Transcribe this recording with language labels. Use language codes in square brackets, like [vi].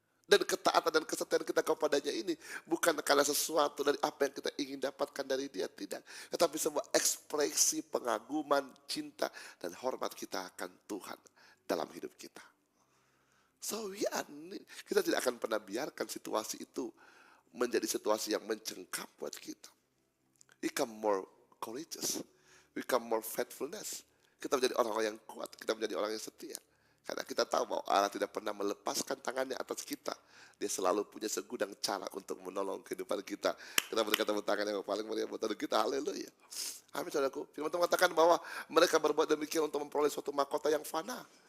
[id] Dan ketaatan dan kesetiaan kita kepadanya ini bukan karena sesuatu dari apa yang kita ingin dapatkan dari dia, tidak. Tetapi sebuah ekspresi pengaguman, cinta, dan hormat kita akan Tuhan dalam hidup kita. So kita tidak akan pernah biarkan situasi itu menjadi situasi yang mencengkam buat kita. [en] Become more courageous, become more faithfulness. [id] Kita menjadi orang-orang yang kuat, kita menjadi orang yang setia. Karena kita tahu bahwa Allah tidak pernah melepaskan tangannya atas kita. Dia selalu punya segudang cara untuk menolong kehidupan kita. Kita berikan tepuk tangan yang paling meriah buat kita. Haleluya. Amin saudaraku. Firman Tuhan mengatakan bahwa mereka berbuat demikian untuk memperoleh suatu mahkota yang fana.